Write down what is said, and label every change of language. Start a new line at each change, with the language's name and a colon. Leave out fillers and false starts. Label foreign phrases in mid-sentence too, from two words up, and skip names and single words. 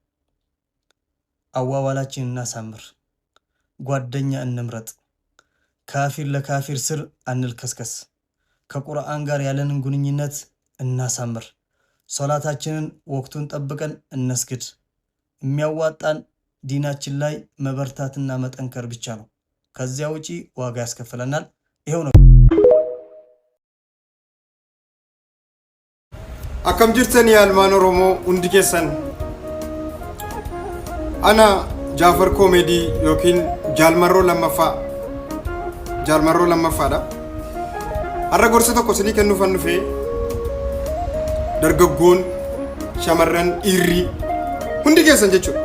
Amharic: አዋዋላችን እናሳምር፣ ጓደኛ እንምረጥ፣ ካፊር ለካፊር ስር አንልከስከስ፣ ከቁርአን ጋር ያለንን ግንኙነት እናሳምር፣ ሶላታችንን ወቅቱን ጠብቀን እንስግድ። የሚያዋጣን ዲናችን ላይ መበርታትና መጠንከር ብቻ ነው። ከዚያ ውጪ ዋጋ ያስከፍለናል። ይሄው ነው።
Oromo: akkam jirtanii almaan oromoo hundi keessan. ana jaafar koomedii yookiin jaalmarroo lammaffaadha. har'a gorsa tokko isinii kennuufan dhufee dargaggoon shamarran dhiirrii hundi keessan jechuudha.